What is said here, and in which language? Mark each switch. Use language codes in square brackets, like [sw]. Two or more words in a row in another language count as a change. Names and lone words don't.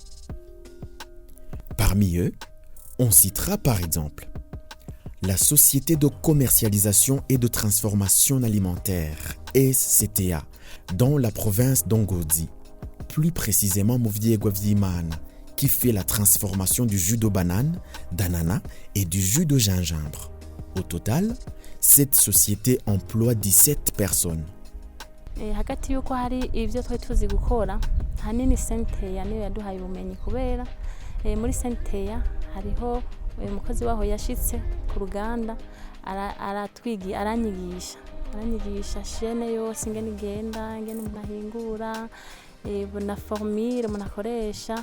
[fr] Parmi eux, on citera par exemple la Société de commercialisation et de transformation alimentaire, SCTA, dans la province d'Ongozi, plus précisément Muvdiegwa Vyimana, qui fait la transformation du jus de banane, d'ananas et du jus de gingembre. Au total, cette société emploie 17 personnes. [rn] Hagati yuko hari ivyo twari tuzi gukora hanini CNTA niyo yaduhaye ubumenyi kubera muri CNTA hariho umukozi waho yashitse ku ruganda aranyigisha shene yose ingene igenda ingene umuntu ahingura na formule umuntu akoresha.